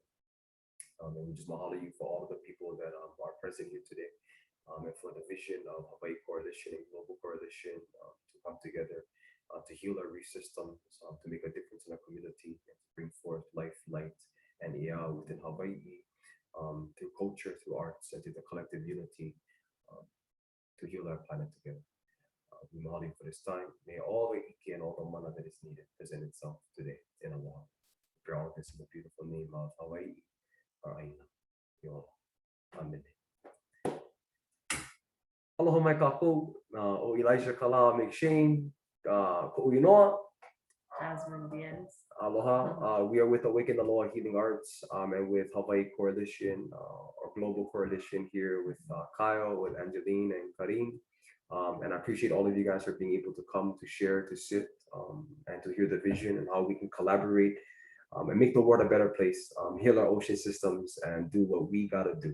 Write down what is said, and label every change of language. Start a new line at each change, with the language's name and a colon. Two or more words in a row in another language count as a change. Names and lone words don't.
English: And we just mahalo you for all of the people that are present here today, and for the vision of Hawaii Coralition and Global Coralition to come together to heal our reef systems, to make a difference in our community, and to bring forth life, light, and ia within Hawaii, through culture, through arts, and through the collective unity, to heal our planet together. We mahalo you for this time. May all the iki and all the mana that is needed present itself today in Aloha. We pray all of this in the beautiful name of Hawaii, our Aina. Yo, amen.
Hawaiian: Aloha mai kakou, o Elijah Kala McShane, ko uinoa. Jasmine Diaz. Aloha.
English: We are with Awaken Aloha Healing Arts, and with Hawaii Coalition, or Global Coalition here with Kyle, with Angeline and Karim. And I appreciate all of you guys for being able to come, to share, to sit, and to hear the vision and how we can collaborate, and make the world a better place, heal our ocean systems, and do what we gotta do.